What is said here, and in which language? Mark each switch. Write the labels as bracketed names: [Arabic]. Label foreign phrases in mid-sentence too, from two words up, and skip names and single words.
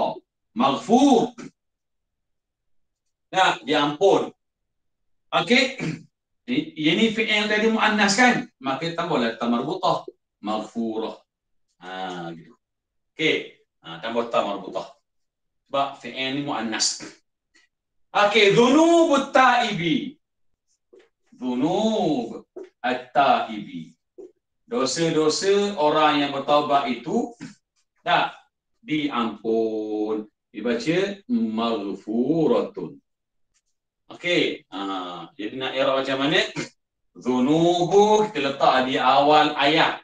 [Malay] Maghfur. Nah, diampun. Okey. Ini fi'il yang tadi muannas kan? Maka tambahlah [Arabic] تاء مربوطة. [Malay] Maghfurah. Gitu. Okey. Tambah [Arabic] تاء مربوطة. [Malay] Sebab fi'il ni muannas. Okey, [Arabic] ذنوب التائب. ذنوب التائب. [Malay] Dosa-dosa orang yang bertaubat itu dah diampun. Dibaca maghfuratun. Okey, jadi nak i'rab macam mana? Dhunubu kita letak di awal ayat.